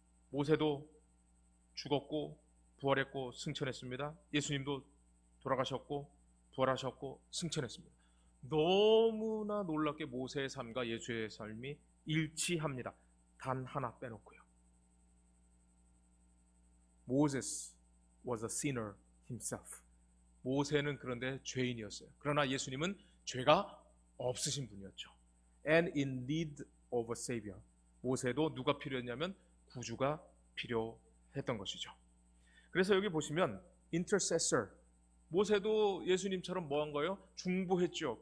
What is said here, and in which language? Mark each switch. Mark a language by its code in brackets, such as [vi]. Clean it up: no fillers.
[ko] 모세도 죽었고 부활했고 승천했습니다. 예수님도 돌아가셨고 부활하셨고 승천했습니다. 너무나 놀랍게 모세의 삶과 예수의 삶이 일치합니다. 단 하나 빼놓고요. [en] Moses was a sinner himself. [ko] 모세는 그런데 죄인이었어요. 그러나 예수님은 죄가 없으신 분이었죠. [en] And in need of a savior. [ko] 모세도 누가 필요했냐면 구주가 필요했던 것이죠. 그래서 여기 보시면 intercessor. 모세도 예수님처럼 뭐 한 거예요? 중보했죠.